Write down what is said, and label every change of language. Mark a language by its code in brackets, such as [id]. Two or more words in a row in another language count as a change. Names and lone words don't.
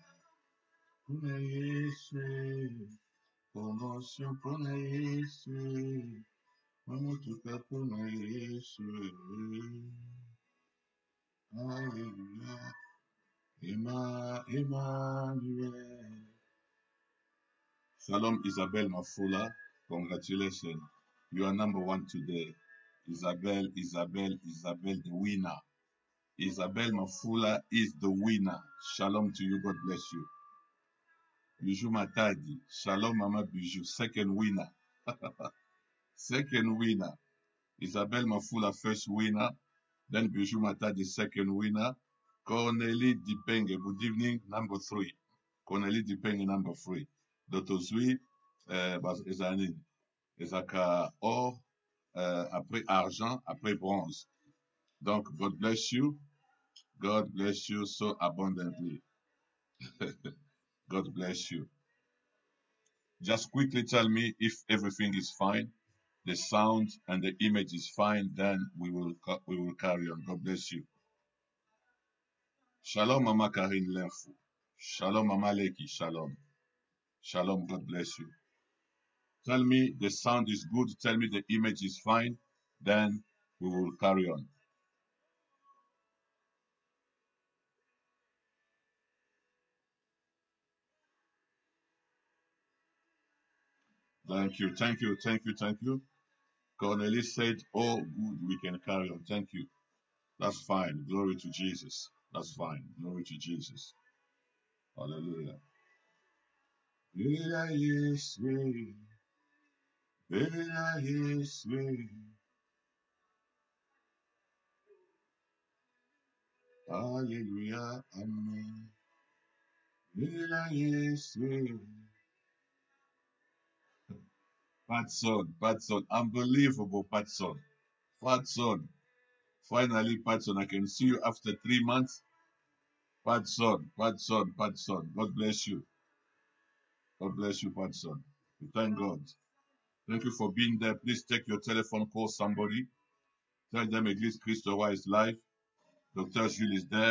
[ln] Pona Yesu, promotion pona Yesu, mamutuka pona Yesu. Alléluia, Emmanuel. Shalom, Isabel Mafula. [en] Congratulations. You are number one today. Isabel, the winner. Isabel Mafula is the winner. Shalom to you. God bless you. Bijou Matadi. Shalom, Mama Bijou. Second winner. Second winner. Isabel Mafula, first winner. Then Bijou Matadi, second winner. Cornelie Dipenge. Good evening. Number 3. Cornelie Dipenge, number 3. [ln] Dr. Zui, Ezaka or, [fr] après argent, après bronze. Donc, [en] God bless you. God bless you so abundantly. God bless you. Just quickly tell me if everything is fine, the sound and the image is fine, then we will carry on. God bless you. Shalom, Mama Karine Lenfou. Shalom, Mama Leki. Shalom. Shalom, God bless you. Tell me the sound is good. Tell me the image is fine, then we will carry on. Thank you, thank you, thank you, thank you. Cornelis said, oh, good, we can carry on. Thank you. That's fine. Glory to Jesus. That's fine. Glory to Jesus. Hallelujah. [ln] Bela Yeswe, Bela Yeswe. [en] Hallelujah. Amen. [ln] Bela Yeswe. [en] Patson, unbelievable Patson. Patson. Finally, Patson, I can see you after 3 months. Patson. God bless you. God bless you, Patson. We thank God. Thank you for being there. Please take your telephone, call somebody. Tell them Église Christ Roi is live. Dr. Jules is there.